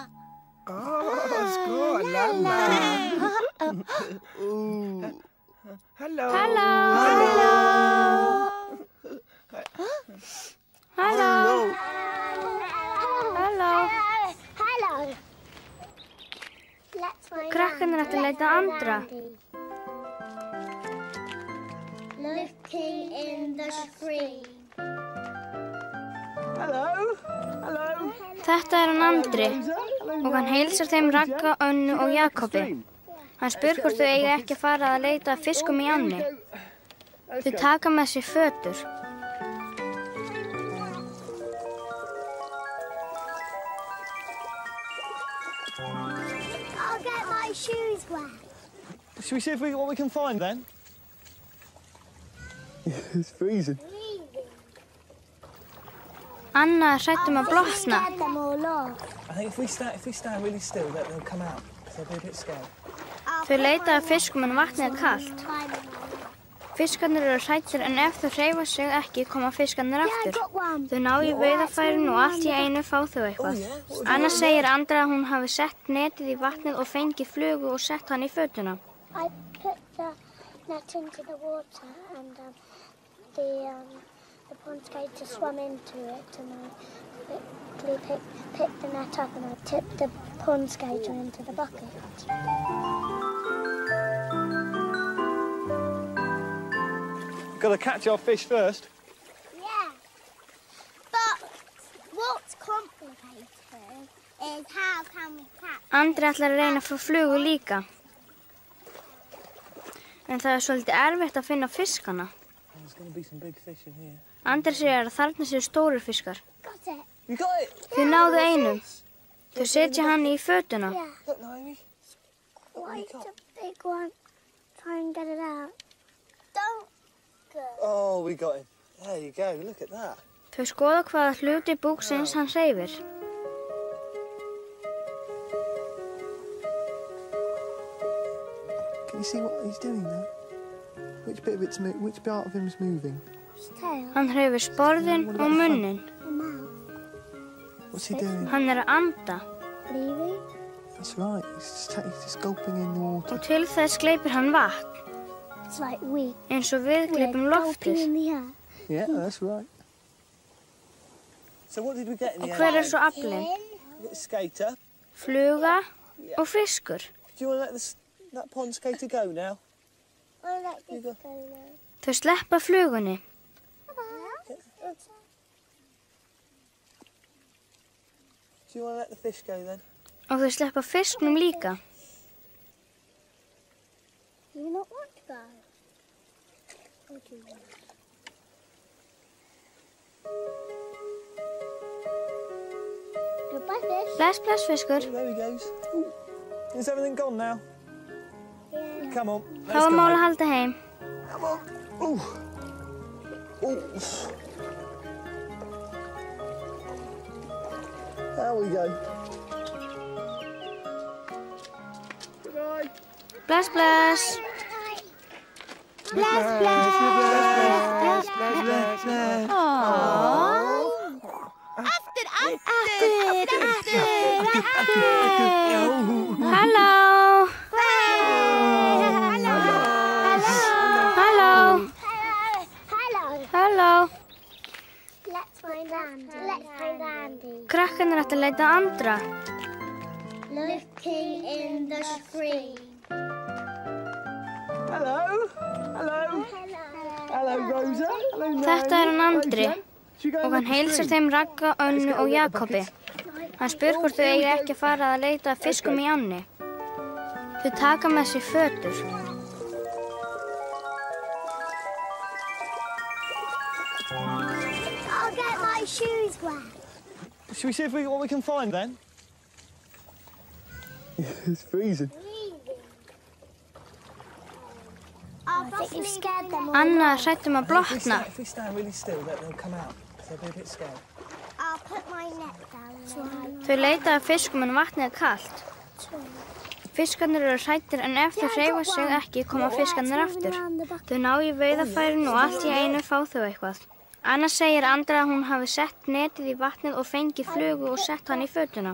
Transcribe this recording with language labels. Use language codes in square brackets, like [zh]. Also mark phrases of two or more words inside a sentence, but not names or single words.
[en] Oh, Score, Lala. Ooh. Hello. Hello. Hello. Hello. Hello. Let's find [is] Krakkarnir ættu að leita að Andra. [en] Looking in the screen. Hello. Hello. [is] Þetta er hann Andri og hann heilsar þeim Ragga, Önnu og Jakobi. Hann spyr hvort þau eiga ekki að fara að leita að fiskum í ánni. Þau taka með sér fötur. [en] I'll get my shoes wet. Should we see what we can find then? It's freezing. [is] Anna er hrædd að blotna. [en] Get them all off. I think if we stand really still, they'll come out. They'll be a bit scared. [is] Þau leita að fiskum en vatnið er kalt. Fiskarnir eru hræddir en ef þau hreyfa sig ekki koma fiskarnir aftur. Þau ná í veiðarfærin og allt í einu fá þau eitthvað. Anna segir Andra að hún hafi sett netið í vatnið og fengið flugu og sett hann í fötuna. [en] I put the net into the water and the pond skater swam into it and I quickly picked the net up and I tipped the pond skater into the bucket. Got to catch our fish first. Yeah, but what's complicated is how can we catch [is] Andri ætlar að reyna að fá flugu líka. En það er svolítið erfitt að finna fiskana. [en] There's going to be some big fish in here. [is] Andri segir að þarna séu stórir fiskar. [en] Got it. You got it? [is] Þau náðu einum. Þau setja hann í fötuna. [en] Yeah. Look, Naomi. Wait a big one. Try and get it out. Don't go. Oh, we got him. There you go. Look at that. [is] Þau skoða hvaða hluti búksins hann hreyfir. [en] Can you see what he's doing there? Which part of him is moving? His tail. [is] Hann hreyfir sporðinn og munnin. [en] The mouth. What's he doing? [is] Hann er að anda. [en] Breathing. That's right. He's just gulping in the water. [is] Og til þess gleypir hann vatn. [en] It's like we. [is] Eins og við gleypum [en] We're gulping [is] loftið. [en] in the air. Yeah, that's right. So what did we get in [is] Og [en] the [is] hver [en] end? [is] er svo aflinn? [en] We got a skater. [is] Fluga og fiskur. [en] Do you want to let that pond skater go now? I'll let this go now. [is] Þau sleppa flugunni. [en] Do you want to let the fish go then? [is] Og þau sleppa fisknum líka. [en] Do you not want to go? Or do you want? Goodbye, fish. [is] Bless, bless, fiskur. [en] There he goes. Ooh. Is everything gone now? Yeah. Come on. [is] Þá var mál að halda heim. [en] Come on. Ooh. Ooh. There we go. Goodbye. [is] Bless, bless. Bless, bless. Aftur. Halló. Halló. [en] Let's find Andy. [is] Krakkarnir ættu að leita að Andra. [en] Looking in the screen. Hello. Hello, Rosa. Hello, Naomi. [is] Þetta er hann Andri og hann heilsar þeim Ragga, Önnu og Jakobi. Hann spyr hvort þau eigi ekki að fara að leita að fiskum í ánni. Þau taka með sér fötur. [en] I'll get my shoes wet. Should we see what we can find then? It's freezing. I think you've scared them all. [is] Anna er hrædd að blotna. [en] If we stand really still, they'll come out. They'll be a bit scared. I'll put my net down. [is] Þau leita að fiskum en vatnið er kalt. Fiskarnir eru hræddir en ef þau hreyfa sig ekki koma fiskarnir aftur. Þau ná í veiðarfærin og allt í einu fá þau eitthvað. Anna segir Andra að hún hafi sett netið í vatnið og fengið flugu og sett hann í fötuna.